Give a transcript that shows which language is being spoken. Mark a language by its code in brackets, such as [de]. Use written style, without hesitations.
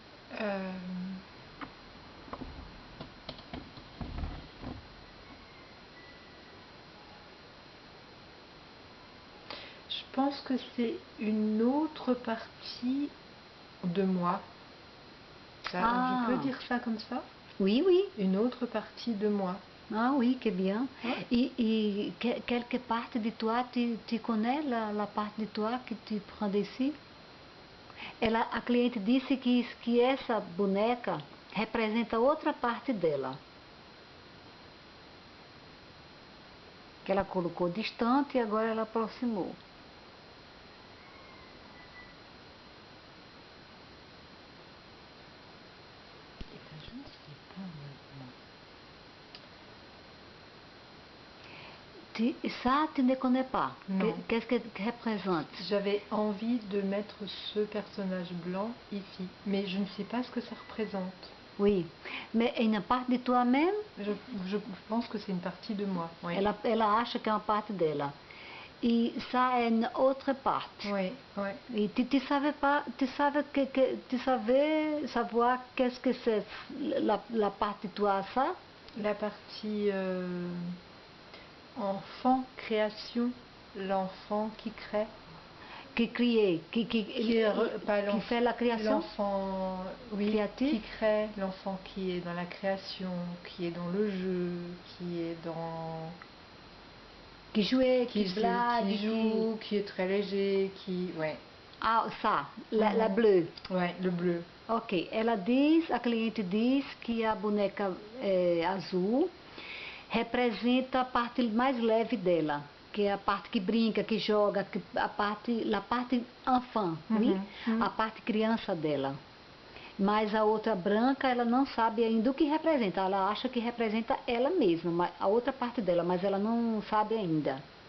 [fr] Je pense que c'est une autre partie de moi. Je peux dire ça comme ça? Oui, oui. Une autre partie de moi. Ah oui, que bien. Ouais. Quelque parte de toi, tu connais la parte de toi que tu prends d'ici? [pt] A cliente disse que essa boneca representa outra parte dela. Que ela colocou distante e agora ela aproximou. [fr] Je ne sais pas maintenant. Ça, tu ne connais pas. Non. Qu'est-ce que représente? J'avais envie de mettre ce personnage blanc ici, mais je ne sais pas ce que ça représente. Oui, mais une parte de toi-même? Je pense que c'est une partie de moi. Oui. [pt] Ela acha que é uma parte dela. [fr] E ça é une autre parte. Oui, oui. Et tu savais pas, tu savais savoir qu'est-ce que c'est la partie de toi, ça? La partie enfant, création, l'enfant qui crée. Qui crie, qui fait la création? L'enfant, oui, Créatif? qui crée, l'enfant qui est dans la création, qui est dans le jeu, qui est dans... Qui jouait, qui blague, qui joue, qui est très léger, qui... Ouais. Ah, ça, la bleue. Ouais, le bleu. [pt] Ok, a cliente diz que a boneca azul representa a parte mais leve dela, que é a parte que brinca, que joga, a parte [fr] enfant, oui? [pt] A parte criança dela. Mas a outra branca, ela não sabe ainda o que representa, ela acha que representa ela mesma, a outra parte dela, mas ela não sabe ainda.